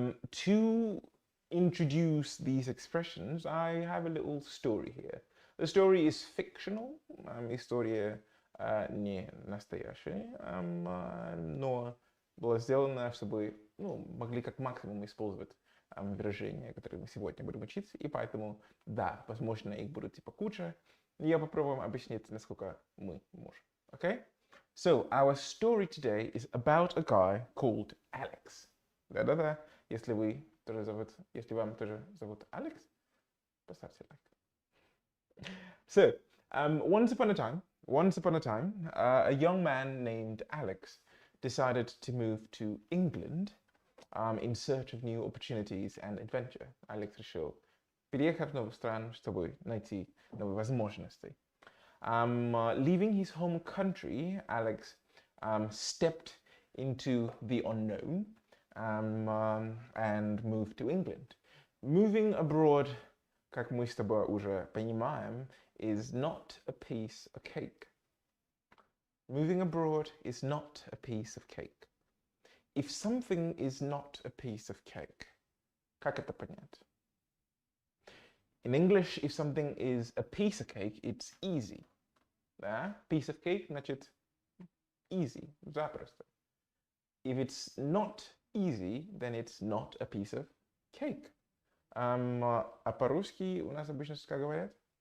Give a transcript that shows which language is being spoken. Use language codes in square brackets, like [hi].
[en] To introduce these expressions, I have a little story here. The story is fictional, [ru] история не настоящая, но была сделана, чтобы могли как максимум использовать выражения, которые мы сегодня будем учить, и поэтому, да, возможно, их будет типа куча, я попробую объяснить, насколько мы можем. [en] Okay? So, our story today is about a guy called Alex. [ru] Да-да-да, если вам тоже зовут Алекс, поставьте лайк. [en] So, once upon a time, a young man named Alex decided to move to England in search of new opportunities and adventure. [ru] Алекс решил переехать в новую страну, чтобы найти новые возможности. [en] Leaving his home country, Alex stepped into the unknown and moved to England. Moving abroad, [ru] как мы с тобой уже понимаем, [en] is not a piece of cake. Moving abroad is not a piece of cake. If something is not a piece of cake, [ru] как это понять? [en] In English, if something is a piece of cake, it's easy. [ru] Да? [en] Piece of cake [ru] значит [en] easy, [ru] запросто. [en] If it's not easy, then it's not a piece of cake. [ru] А по-русски у нас обычно как говорят?